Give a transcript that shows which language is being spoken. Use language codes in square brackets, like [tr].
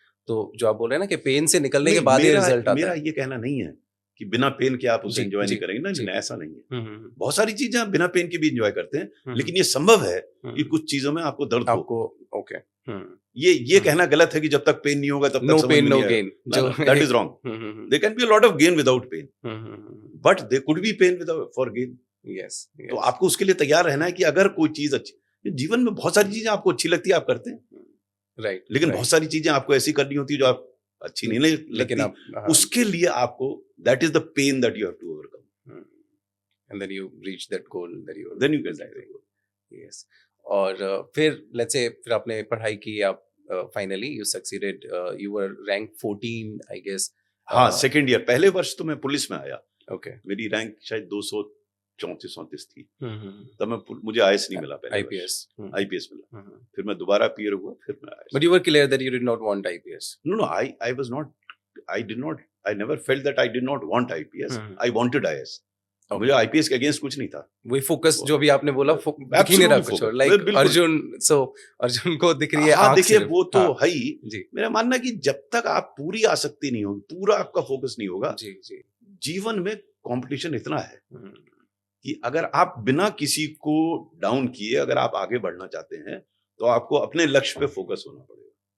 [hi] तो जो आप बोल रहे हैं ना कि पेन से निकलने के बाद ही रिजल्ट आता है। मेरा ये कहना नहीं है कि बिना पेन के आप उसे एंजॉय नहीं करेंगे, ना, ऐसा नहीं है। बहुत सारी चीजें आप बिना पेन के भी एंजॉय करते हैं, लेकिन ये संभव है कि कुछ चीजों में आपको दर्द हो। [en] okay, [hi] ये कहना गलत है कि जब तक पेन नहीं होगा तब तक समझ में नहीं आएगा। [en] That is wrong. There can be a lot of gain without pain, but there could be pain for gain. Yes. [hi] तो आपको उसके लिए तैयार रहना है कि अगर कोई चीज अच्छी, जीवन में बहुत सारी चीजें आपको अच्छी लगती है, आप करते हैं, [en] right, [hi] लेकिन बहुत सारी चीजें आपको ऐसी करनी होती है जो आप अच्छी नहीं लगती, उसके लिए आपको [en] that is the pain that you have to overcome, and then you reach that goal that you then you get that goal. Yes. [hi] और फिर [en] let's say [hi] फिर आपने पढ़ाई की, आप [en] finally you succeeded, you were ranked 14 I guess. [hi] हाँ, second year, पहले वर्ष तो मैं पुलिस में आया। [en] Okay. [hi] मेरी रैंक शायद 234-34 थी, तब मुझे आईएएस नहीं मिला, पहले आईपीएस मिला, फिर मैं दोबारा पीयर हुआ, फिर मैं आया। [en] But you were clear that you did not want IPS. No, I was not, I never felt that I did not want IPS. I wanted IAS. [hi] मुझे आईपीएस के अगेंस्ट कुछ नहीं था। वही फोकस जो भी आपने बोला, दिख ही नहीं रहा कुछ, लाइक अर्जुन, अर्जुन को दिख रही है आंख। देखिए वो तो है ही। मेरा मानना है कि जब तक आप पूरी आसक्ति नहीं होगी, पूरा आपका फोकस नहीं होगा, जीवन में कंपटीशन इतना है कि अगर आप बिना किसी को डाउन किए अगर आप आगे बढ़ना चाहते हैं, तो आपको अपने लक्ष्य पे फोकस होना पड़ेगा।